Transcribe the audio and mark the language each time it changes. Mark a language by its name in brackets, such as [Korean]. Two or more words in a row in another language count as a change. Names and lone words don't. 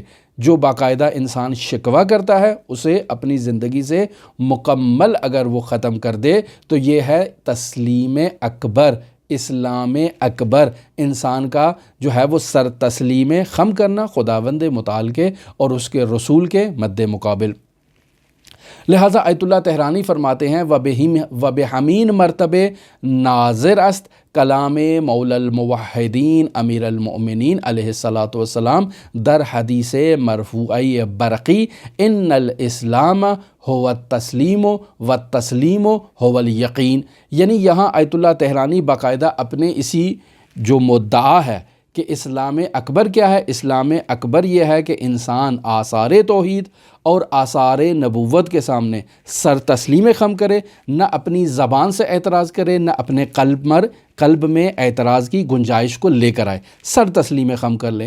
[Urdu] جو باقاعدہ انسان شکوہ کرتا ہے اسے اپنی زندگی سے مکمل اگر وہ ختم کر دے تو یہ ہے تسلیم اکبر، اسلام اکبر انسان کا جو ہے وہ سر تسلیم خم کرنا خداوند متعال کے اور اس کے رسول کے مد مقابل۔ لہٰذا آیت اللہ تہرانی فرماتے ہیں [Persian] وَبِحَمِین مرتبے ناظر است کلام مولا الموحدین [Arabic] امیر المؤمنین علیہ الصلاۃ والسلام [Persian] در حدیث مرفوعی برقی [Arabic] ان الاسلام هو التسلیم والتسلیم هو الیقین۔ [Urdu] یعنی یہاں آیت اللہ تہرانی باقاعدہ اپنے اسی جو مدعا ہے کہ اسلام اکبر کیا ہے، اسلام اکبر یہ ہے کہ انسان آثار توحید اور آثار نبوت کے سامنے سر تسلیم خم کرے، نہ اپنی زبان سے اعتراض کرے، نہ اپنے قلب میں اعتراض کی گنجائش کو لے کر آئے، سر تسلیم خم کر لے۔